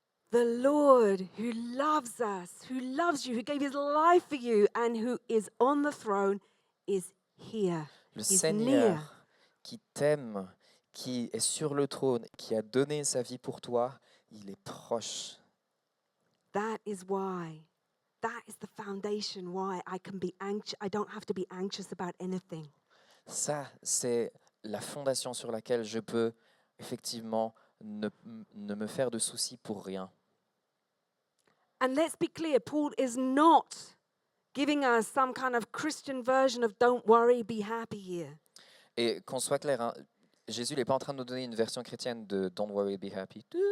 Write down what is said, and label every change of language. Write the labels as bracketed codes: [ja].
[en] The Lord who loves us, who loves you, who gave his life for you, and who is on the throne is here. [fr] Le [en] He's [fr] Seigneur [en] near. [fr] qui t'aime, qui est sur le trône, qui a donné sa vie pour toi, il est proche. [en] That is why. That is the foundation why I can be anxious. I don't have to be anxious about anything. [fr] Ça, c'est la fondation sur laquelle je peux effectivement ne me faire de soucis pour rien. [en] And let's be clear, Paul is not giving us some kind of Christian version of don't worry, be happy here. [fr] Et qu'on soit clair, hein, Jésus n'est pas en train de nous donner une version chrétienne de [en] Don't worry, be happy.